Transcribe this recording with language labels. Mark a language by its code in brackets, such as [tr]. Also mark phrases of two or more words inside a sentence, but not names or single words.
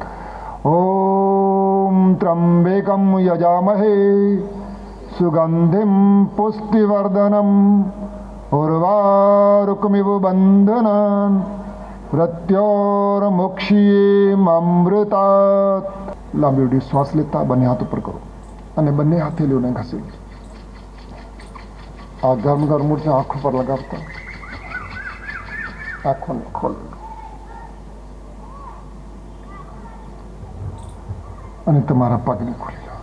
[sa] ओम त्र्यंबकं यजामहे सुगंधिं पुष्टिवर्धनम् उर्वारुकमिव बंधनान् प्रत्योर्मुक्षीयेमृतात्. [gu] લાંબી ઉડી શ્વાસ લેતા બંને હાથ ઉપર કરો અને બંને હથેળીઓને ઘસી લો. આ ગરમ ગરમ મૂર્છા આંખો પર લગાવતા આંખોને ખોલો અને તમારા પગને ખોલી લો.